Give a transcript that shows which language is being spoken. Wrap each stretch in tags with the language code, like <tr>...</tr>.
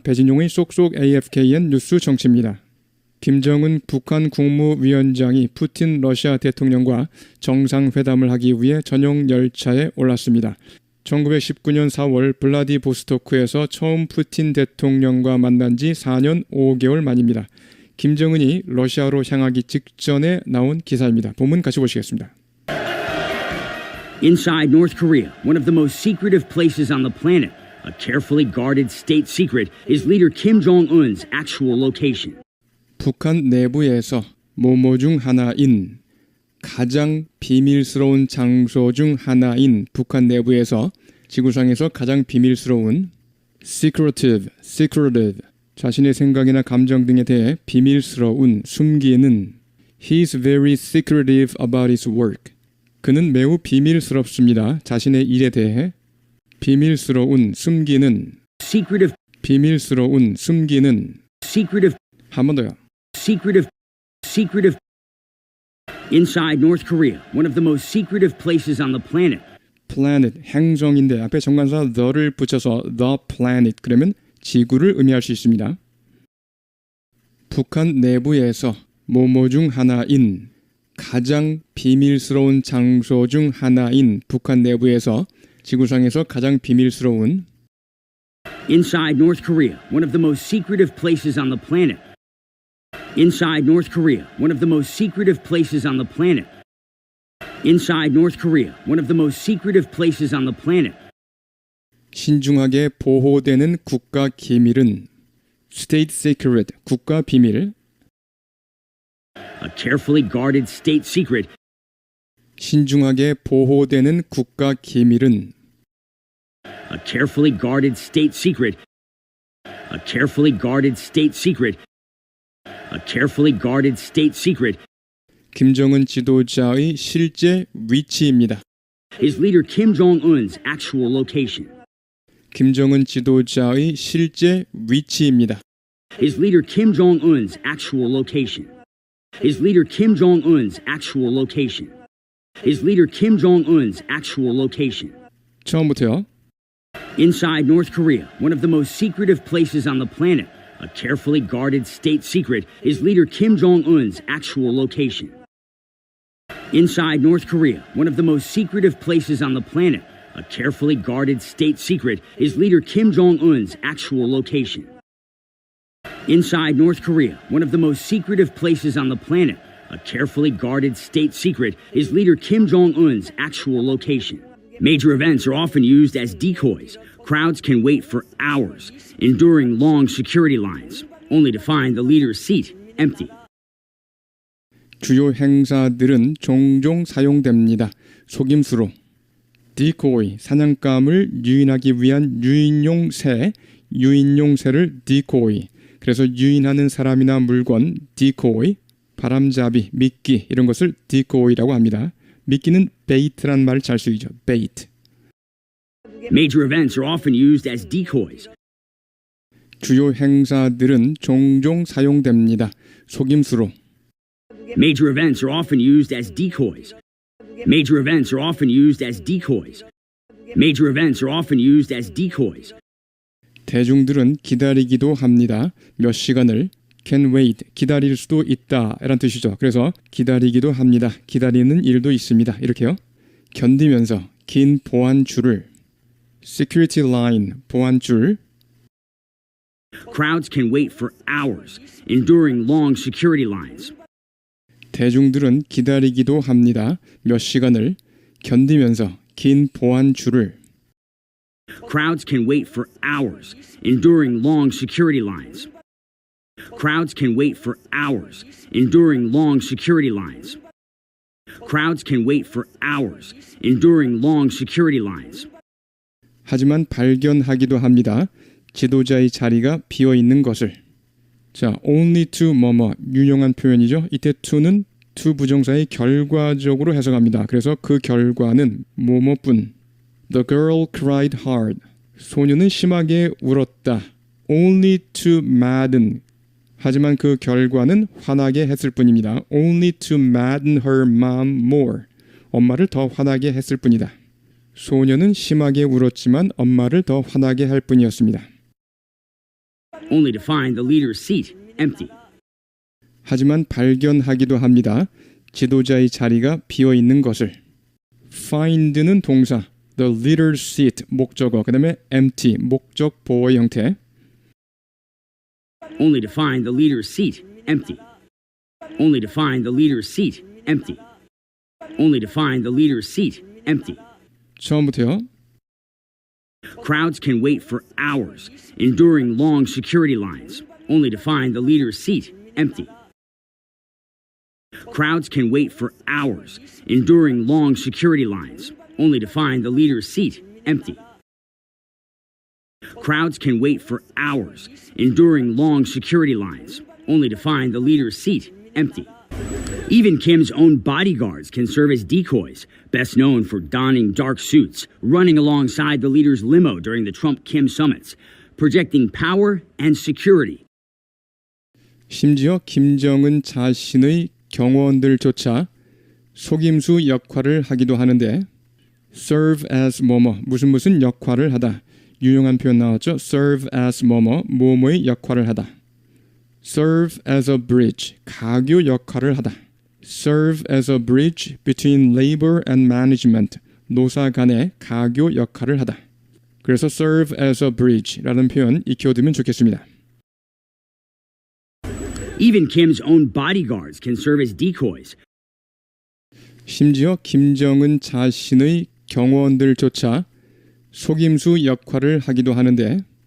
<ko>배진용의 쏙쏙 AFKN 뉴스 정치입니다. 김정은 북한 국무위원장이 푸틴 러시아 대통령과 정상회담을 하기 위해 전용 열차에 올랐습니다. 1919년 4월 블라디보스토크에서 처음 푸틴 대통령과 만난 지 4년 5개월 만입니다. 김정은이 러시아로 향하기 직전에 나온 기사입니다. 본문 같이 보시겠습니다.</ko> <en>Inside North Korea, one of the most secretive places on the planet, a carefully guarded state secret is leader Kim Jong-un's actual location.</en> <ko>북한 내부에서 모모 중 하나인 가장 비밀스러운 장소 중 하나인 북한 내부에서 지구상에서 가장 비밀스러운 secretive 자신의 생각이나 감정 등에 대해 비밀스러운 숨기는</ko> <en>He's very secretive about his work.</en> <ko>그는 매우 비밀스럽습니다. 자신의 일에 대해 비밀스러운 숨기는</ko> <en>Secretive.</en> <ko>비밀스러운 숨기는</ko> <en>Secretive.</en> <ko>한 번 더요.</ko> <en>Secretive. Inside North Korea, one of the most secretive places on the planet.</en> <ko>planet, 행성인데 앞에 정관사 the를 붙여서 the planet 그러면 지구를 의미할 수 있습니다. 북한 내부에서 모모 중 하나인 가장 비밀스러운 장소 중 하나인 북한 내부에서 지구상에서 가장 비밀스러운</ko> <en>Inside North Korea, one of the most secretive places on the planet. Inside North Korea, one of the most secretive places on the planet. Inside North Korea, one of the most secretive places on the planet.</en> <ko>신중하게 보호되는 국가 기밀은 state secret, 국가 비밀</ko> <en>A carefully guarded state secret.</en> <ko>신중하게 보호되는 국가 기밀은</ko> <en>A carefully guarded state secret. A carefully guarded state secret. A carefully guarded state secret.</en> <ko>김정은 지도자의 실제 위치입니다.</ko> <en>Is leader Kim Jong-un's actual location.</en> <ko>김정은 지도자의 실제 위치입니다.</ko> <en>Is leader Kim Jong-un's actual location. Is leader Kim Jong-un's actual location. Is leader Kim Jong-un's actual location.</en> <ko>처음부터요.</ko> <en>Inside North Korea, one of the most secretive places on the planet, a carefully guarded state secret is leader Kim Jong-un's actual location. Inside North Korea, one of the most secretive places on the planet, a carefully guarded state secret is leader Kim Jong-un's actual location. Inside North Korea, one of the most secretive places on the planet, a carefully guarded state secret is leader Kim Jong-un's actual location. Major events are often used as decoys. Crowds can wait for hours, enduring long security lines, only to find the leader's seat empty.</en> <ko>주요 행사들은 종종 사용됩니다. 속임수로 decoy, 사냥감을 유인하기 위한 유인용 새를 decoy. 그래서 유인하는 사람이나 물건 decoy, 바람잡이, 미끼 이런 것을 decoy라고 합니다. 미끼는 bait란 말을 잘 쓰이죠.</ko> <en>bait. Major events are often used as decoys.</en> <ko>주요 행사들은 종종 사용됩니다. 속임수로</ko> <en>Major events are often used as decoys. Major events are often used as decoys. Major events are often used as decoys.</en> <ko>대중들은 기다리기도 합니다. 몇 시간을 can wait, 기다릴 수도 있다 이란 뜻이죠. 그래서 기다리기도 합니다. 기다리는 일도 있습니다. 이렇게요. 견디면서 긴 보안줄을 security line, 보안줄</ko> <en>Crowds can wait for hours, enduring long security lines.</en> <ko>대중들은 기다리기도 합니다. 몇 시간을 견디면서 긴 보안줄을</ko> <en>Crowds can wait for hours, enduring long security lines. Crowds can wait for hours, enduring long security lines. Crowds can wait for hours, enduring long security lines.</en> <ko>하지만 발견하기도 합니다. 지도자의 자리가 비어 있는 것을. 자, only to 뭐뭐 유용한 표현이죠. 이때 to는 to 부정사의 결과적으로 해석합니다. 그래서 그 결과는 뭐뭐뿐.</ko> <en>The girl cried hard.</en> <ko>소녀는 심하게 울었다.</ko> <en>Only to madden.</en> <ko>하지만 그 결과는 화나게 했을 뿐입니다.</ko> <en>Only to madden her mom more.</en> <ko>엄마를 더 화나게 했을 뿐이다. 소녀는 심하게 울었지만 엄마를 더 화나게 할 뿐이었습니다.</ko> <en>only to find the leader's seat empty.</en> <ko>하지만 발견하기도 합니다. 지도자의 자리가 비어 있는 것을. find는 동사, the leader's seat 목적어, 그다음에 empty 목적 보어의 형태.</ko> <en>Only to find the leader's seat empty. Only to find the leader's seat empty. Only to find the leader's seat empty.</en> <ko>처음부터요.</ko> <en>Crowds can wait for hours, enduring long security lines, only to find the leader's seat empty. Crowds can wait for hours, enduring long security lines, only to find the leader's seat empty. Crowds can wait for hours, enduring long security lines, only to find the leader's seat empty. Even Kim's own bodyguards can serve as decoys, best known for donning dark suits, running alongside the leader's limo during the Trump-Kim summits, projecting power and security.</en> <ko>심지어 김정은 자신의 경호원들조차 속임수 역할을 하기도 하는데 serve as 뭐뭐 무슨 역할을 하다. 유용한 표현 나왔죠. serve as 뭐뭐의 역할을 하다.</ko> <en>serve as a bridge</en> <ko>가교 역할을 하다.</ko> <en>serve as a bridge between labor and management</en> <ko>노사 간의 가교 역할을 하다. 그래서 serve as a bridge라는 표현 익혀두면 좋겠습니다.</ko> <en>Even Kim's own bodyguards can serve as decoys.</en> <ko>심지어 김정은 자신의 경호원들조차 속임수 역할을 하기도 하는데</ko>